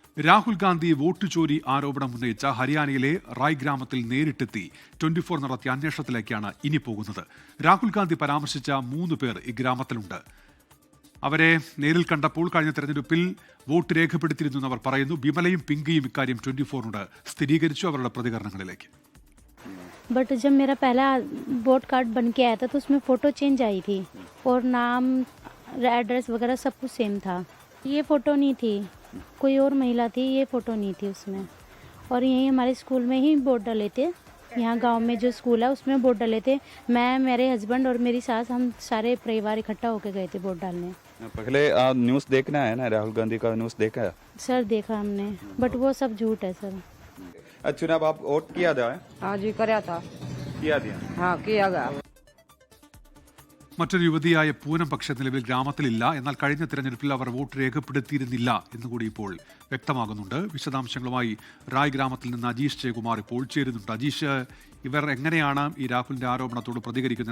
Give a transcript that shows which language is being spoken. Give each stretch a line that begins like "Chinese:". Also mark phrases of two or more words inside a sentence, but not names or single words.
Malayalam: രാഹുൽ ഗാന്ധി വോട്ട് ചോരി ആരോപണം ഉന്നയിച്ച ഹരിയാനയിലെ റായ് ഗ്രാമത്തിൽ നേരിട്ടെത്തി 24 നടത്തിയ അന്വേഷണത്തിലേക്കാണ് ഇനി പോകുന്നത്. രാഹുൽ ഗാന്ധി പരാമർശിച്ച 3 പേർ ഈ ഗ്രാമത്തിലുണ്ട്. അവരെ നേരിൽ കണ്ടപ്പോൾ കഴിഞ്ഞ തെരഞ്ഞെടുപ്പിൽ വോട്ട് രേഖപ്പെടുത്തിയിരുന്നെന്ന് അവർ പറയുന്നു. ബിമലയും പിങ്കിയും ഇക്കാര്യം 24നോട് സ്ഥിരീകരിച്ചു. അവരുടെ പ്രതികരണങ്ങളിലേക്ക്.
Hindi: बट जब मेरा पहला
English: vote card
Hindi: बन के आया था तो उसमें
English: photo change
Hindi: आई थी और नाम एड्रेस वगैरह सब कुछ सेम था. ये फ़ोटो नहीं थी, कोई और महिला थी, ये फ़ोटो नहीं थी उसमें. और यहीं हमारे स्कूल में ही वोट डाले थे. यहाँ गांव में जो स्कूल है उसमें वोट डाले थे. मैं, मेरे हस्बैंड और मेरी सास, हम सारे परिवार इकट्ठा होकर गए थे वोट डालने. पहले न्यूज़ देखना है ना, राहुल गांधी का न्यूज़ देखा है? सर देखा हमने, बट वो सब झूठ है सर. चुनाव आप वोट किया था? हाँ जी, कराया था. किया दिया? हाँ, किया गया.
Malayalam: മറ്റൊരു യുവതിയായ പൂനം പക്ഷേ നിലവിൽ ഗ്രാമത്തിലില്ല. എന്നാൽ കഴിഞ്ഞ തെരഞ്ഞെടുപ്പിൽ അവർ വോട്ട് രേഖപ്പെടുത്തിയിരുന്നില്ല എന്നുകൂടി ഇപ്പോൾ വ്യക്തമാകുന്നുണ്ട്. വിശദാംശങ്ങളുമായി റായ് ഗ്രാമത്തിൽ നിന്ന് അജീഷ് ജയകുമാർ ഇപ്പോൾ ചേരുന്നുണ്ട്. അജീഷ്, ഇവർ എങ്ങനെയാണ് ഈ രാഹുലിന്റെ ആരോപണത്തോട് പ്രതികരിക്കുന്നത്?